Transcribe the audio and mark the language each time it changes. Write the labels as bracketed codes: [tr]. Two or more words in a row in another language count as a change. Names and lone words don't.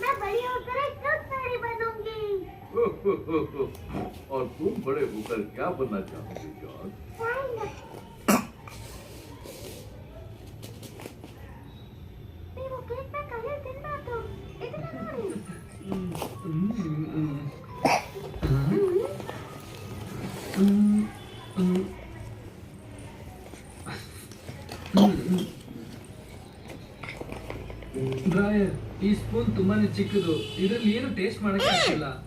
[hi] बड़ी होकर एक ट्रक गाड़ी बनूंगी। और तुम बड़े होकर क्या बनना चाहोगे जॉर्ज? [kn] ನೀವು ಕೇಕ್ ಬೇಕಾದ್ರೆ ತಿನ್ಬಾರ್ದು, ಇದನ್ನ ನೋಡಿ. ಡ್ರಾಯರ್, ಈ ಸ್ಪೂನ್ ತುಂಬಾನೇ ಚಿಕ್ಕದು, ಇದರಲ್ಲಿ ಏನು ಟೇಸ್ಟ್ ಮಾಡಕ್ಕೆ ಆಗ್ತಿಲ್ಲ.